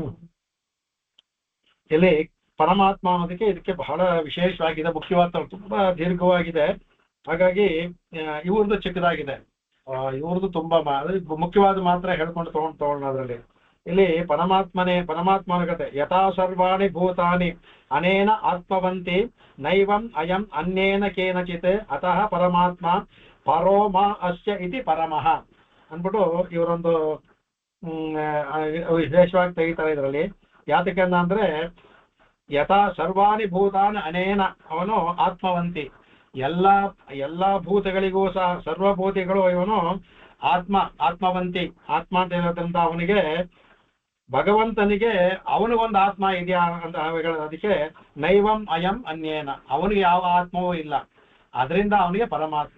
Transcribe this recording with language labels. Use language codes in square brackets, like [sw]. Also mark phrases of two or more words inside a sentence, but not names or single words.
[kn] ಇಲ್ಲಿ ಪರಮಾತ್ಮ ಅನ್ನೋದಕ್ಕೆ ಇದಕ್ಕೆ ಬಹಳ ವಿಶೇಷವಾಗಿದೆ, ಮುಖ್ಯವಾದ, ತುಂಬಾ ದೀರ್ಘವಾಗಿದೆ. ಹಾಗಾಗಿ ಇವ್ರದ್ದು ಚಿಕ್ಕದಾಗಿದೆ, ಇವ್ರದ್ದು ತುಂಬಾ ಮುಖ್ಯವಾದ ಮಾತ್ರ ಹೇಳ್ಕೊಂಡು ತಗೊಂಡು ಅದರಲ್ಲಿ. ಇಲ್ಲಿ ಪರಮಾತ್ಮನ ಕತೆ. [sa] ಯಥಾ ಸರ್ವಾಣಿ ಭೂತಾನಿ ಅನೇನ ಆತ್ಮವಂತಿ ನೈವಂ ಅಯಂ ಅನ್ಯೇನ ಕೇನಚಿತ್ ಅತಃ ಪರಮಾತ್ಮ ಪರೋ ಮಾ ಅಸ್ಯ ಇತಿ ಪರಮಃ [kn] ಅಂದ್ಬಿಟ್ಟು ಇವರೊಂದು ವಿಶೇಷವಾಗಿ ತೆಗಿತಾರೆ ಇದರಲ್ಲಿ. ಯಾತಕ್ಕೆ ಅಂದ್ರೆ [sa] ಯಥಾ ಸರ್ವಾಣಿ ಭೂತಾನಿ ಅನೇನ, [kn] ಅವನು ಆತ್ಮವಂತಿ, ಎಲ್ಲಾ ಭೂತಗಳಿಗೂ ಸಹ ಸರ್ವಭೂತಿಗಳು ಇವನು ಆತ್ಮವಂತಿ. ಆತ್ಮ ಅಂತ ಹೇಳೋದ್ರಿಂದ ಅವನಿಗೆ ಭಗವಂತನಿಗೆ ಅವನಿಗೊಂದು ಆತ್ಮ ಇದೆಯಾ ಅಂತ ಹೇಳೋದಕ್ಕೆ [sa] ನೈವಂ ಅಯಂ ಅನ್ಯೇನ, [kn] ಅವನಿಗೆ ಯಾವ ಆತ್ಮವೂ ಇಲ್ಲ, ಅದರಿಂದ ಅವನಿಗೆ ಪರಮಾತ್ಮ.